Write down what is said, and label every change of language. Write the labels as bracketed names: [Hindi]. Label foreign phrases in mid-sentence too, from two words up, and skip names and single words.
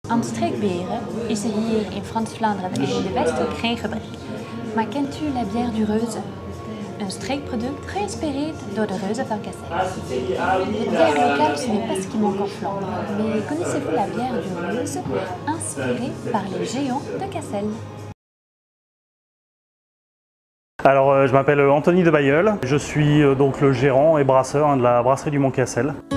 [Dutch] Aan streekberen is er hier in Frans-Vlaanderen en in de Westhoek geen gebrek. Maar kent u [French] la bière du Reuze? [Dutch] Een streekproduct geïnspireerd door de reuzen van Cassel. [French] De bière locale, ce n'est pas ce qui manque en Flandre, mais connaissez-vous la bière du Reuze, inspirée par les géants de Cassel? Alors, je m'appelle Anthony de Bailleul, je suis donc le gérant et brasseur de la brasserie du Mont Cassel.